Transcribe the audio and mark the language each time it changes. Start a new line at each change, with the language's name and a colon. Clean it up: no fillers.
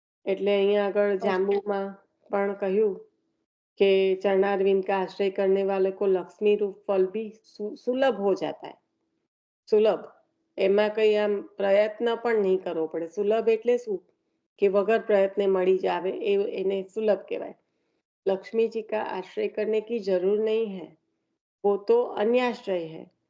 Gujarati: એટલે અહીંયા આગળ જાંબુમાં પણ કહ્યું કે
Hindi: चरणारविंद का आश्रय करने वाले को लक्ष्मी रूप फल भी सुलभ हो जाता है.
Gujarati: સુલભ એમાં કઈ આમ પ્રયત્ન પણ નહીં કરવો પડે. સુલભ એટલે શું કે વગર પ્રયત્ને મળી જાવે એને સુલભ કહેવાય.
Hindi: लक्ष्मी जी का आश्रय करने की जरूर नहीं है, वो तो अन्य आश्रय है.